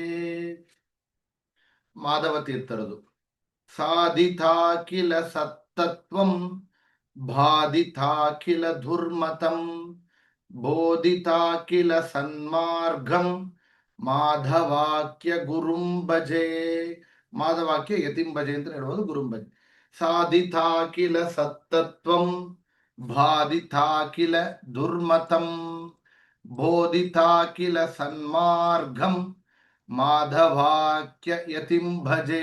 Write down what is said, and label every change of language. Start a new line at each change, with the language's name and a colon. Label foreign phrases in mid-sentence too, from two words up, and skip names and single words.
Sanskrit: ಮಾಧವ ತೀರ್ಥರದು ಸಾಧಿತಾಖಿಲ ಸತ್ತತ್ವಂ ಬಾಧಿತಾಖಿಲ ದುರ್ಮತಂ ಬೋಧಿತಾಖಿಲ ಸನ್ಮಾರ್ಗಂ ಮಾಧವಾಕ್ಯ ಗುರುಂ ಭಜೆ. ಮಾಧವಾಕ್ಯ ಯತಿಂ ಭಜೆ
Kannada: ಅಂತ ಹೇಳ್ಬೋದು,
Sanskrit: ಗುರುಂ ಭಜೆ. ಸಾಧಿತಾಖಿಲ ಸತ್ತತ್ವಂ ಬಾಧಿತಾಖಿಲ ದುರ್ಮತಂ ಬೋಧಿತಾಖಿಲ ಸನ್ಮಾರ್ಗಂ ಮಾಧವಾಕ್ಯ ಯತಿಂ ಭಜೆ.